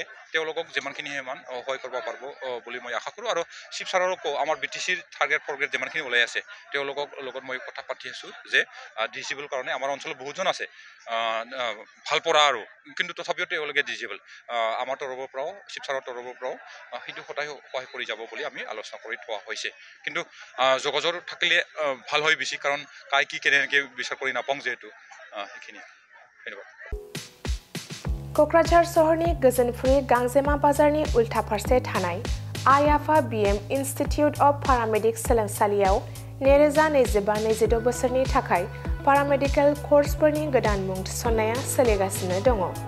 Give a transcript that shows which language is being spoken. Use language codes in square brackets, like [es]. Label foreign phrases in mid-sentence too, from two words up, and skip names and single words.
[as] তেওঁলোকক যিমানখিনি সিমান সহায় কৰিব পাৰিব বুলি মই আশা কৰোঁ আৰু শিৱসাগৰকো আমাৰ BTCৰ টাৰ্গেট ফৰ্গেট যিমানখিনি ওলাই আছে তেওঁলোকৰ লগত মই কথা পাতি আছোঁ যে ডিজেবল কাৰণে আমাৰ অঞ্চলত বহুতজন আছে ভাল পৰা আৰু কিন্তু তথাপিও তেওঁলোকে ডিজেবল আমাৰ তৰফৰ পৰাও শিৱসাগৰৰ তৰফৰ পৰাও সেইটো সহায় কৰি যাব বুলি আমি আলোচনা কৰি থোৱা হৈছে কিন্তু যোগাযোগ থাকিলে ভাল হয় বেছি কাৰণ কাই কি কেনেকৈ বিচাৰ কৰি নাপাওঁ যিহেতু সেইখিনি ধন্যবাদ [brx] क'क्राझार सहरनि गोजोनफुरि गांजेमा बाजारनि उल्था फारसे थानाय आइ-आफा BM इन्स्टिट्युट अफ पारामेडिक्स सोलोंसालियाव 2025-26 बोसोरनि थाखाय पारामेडिकेल कर्सफोरनि गोदान मुं थिसननाया सोलिगासिनो दङ।